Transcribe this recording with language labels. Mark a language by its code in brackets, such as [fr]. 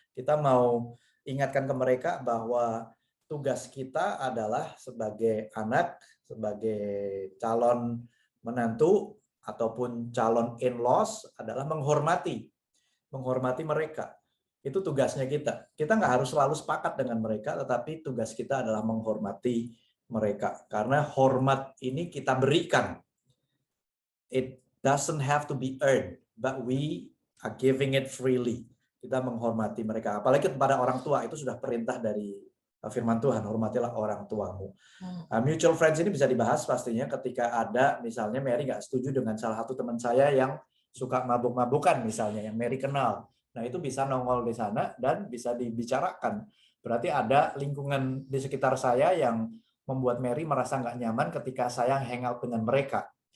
[id] Kita mau ingatkan ke mereka bahwa tugas kita adalah sebagai anak, sebagai calon menantu ataupun calon in-laws adalah menghormati mereka. Itu tugasnya kita. Kita nggak harus selalu sepakat dengan mereka, tetapi tugas kita adalah menghormati mereka. Karena hormat ini kita berikan. [en] It doesn't have to be earned, but we are giving it freely. [id] Kita menghormati mereka. Apalagi kepada orang tua, itu sudah perintah dari firman Tuhan, hormatilah orang tuamu. Mutual friends ini bisa dibahas pastinya ketika ada, misalnya Mary nggak setuju dengan salah satu teman saya yang suka mabuk-mabukan misalnya, yang Mary kenal. Nah itu bisa nongol di sana dan bisa dibicarakan. Berarti ada lingkungan di sekitar saya yang membuat Mary merasa nggak nyaman ketika saya hangout dengan mereka.